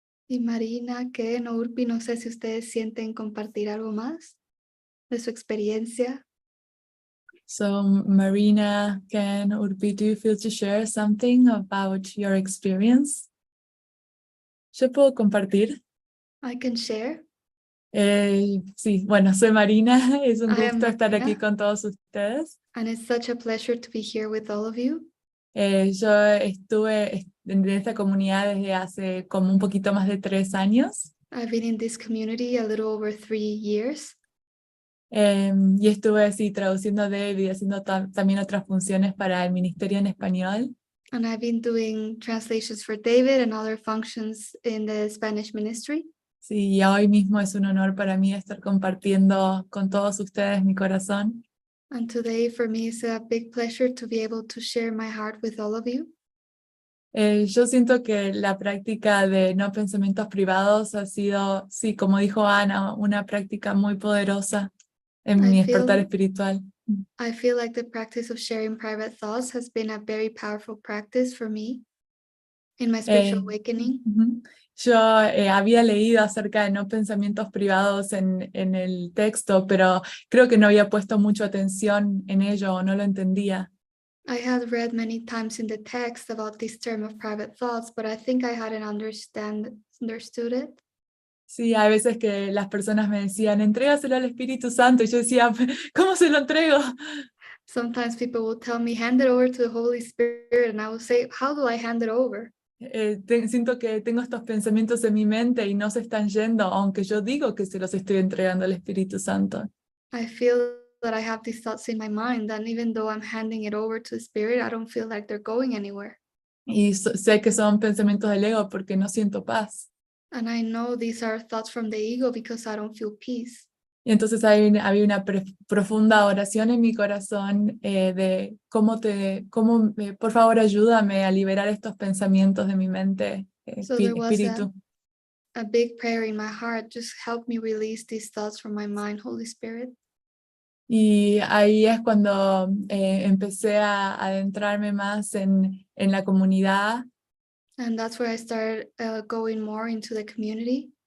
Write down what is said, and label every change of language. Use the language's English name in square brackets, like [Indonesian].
[Spanish] Y Marina, 𝘍𝘶𝘀, 𝘍𝘭𝘀𝘢, no sé si ustedes sienten compartir algo más de su experiencia. [English] So Marina, Ken, Urpi, do you feel to share something about your experience? [Spanish] ¿Yo puedo compartir? [English] I can share. [Spanish] Sí, bueno, soy Marina, es un [English] I am [Spanish] gusto estar aquí [English] Marina. [Spanish] con todos ustedes. [English] And it's such a pleasure to be here with all of you. [Spanish] Yo estuve en esta comunidad desde hace como un poquito más de 3 años. [English] I've been in this community a little over 3 years. [Spanish] Y estuve así traduciendo David y haciendo también otras funciones para el ministerio en español. [English] And I've been doing translations for David and other functions in the Spanish ministry. [Spanish] Sí, y hoy mismo es un honor para mí estar compartiendo con todos ustedes mi corazón. [English] And today for me is a big pleasure to be able to share my heart with all of you. [Spanish] Yo siento que la práctica de no pensamientos privados ha sido, sí, como dijo Ana, una práctica muy poderosa en mi despertar espiritual. [English] I feel like the practice of sharing private thoughts has been a very powerful practice for me in my spiritual awakening. [Spanish] Yo había leído acerca de no pensamientos privados en el texto, pero creo que no había puesto mucha atención en ello o no lo entendía. [English] I had read many times in the text about this term of private thoughts, but I think I hadn't understood it. [Spanish] Sí, hay veces que las personas me decían, entrégaselo al Espíritu Santo, y yo decía, ¿cómo se lo entrego? [English] Sometimes people will tell me, hand it over to the Holy Spirit, and I will say, how do I hand it over? [Spanish] Siento que tengo estos pensamientos en mi mente y no se están yendo, aunque yo digo que se los estoy entregando al Espíritu Santo. [English] I feel that I have these thoughts in my mind, and even though I'm handing it over to the Spirit, I don't feel like they're going anywhere. [Spanish] Y sé que son pensamientos del ego porque no siento paz. [English] And I know these are thoughts from the ego because I don't feel peace. [Spanish] Y entonces había una profunda oración en mi corazón de por favor ayúdame a liberar estos pensamientos de mi mente, [English] So there was [Spanish] espíritu. [English] a big prayer in my heart, just help me release these thoughts from my mind, Holy Spirit. [Spanish] Y ahí es cuando empecé a adentrarme más en la comunidad. [English] And that's where I started going more into the community.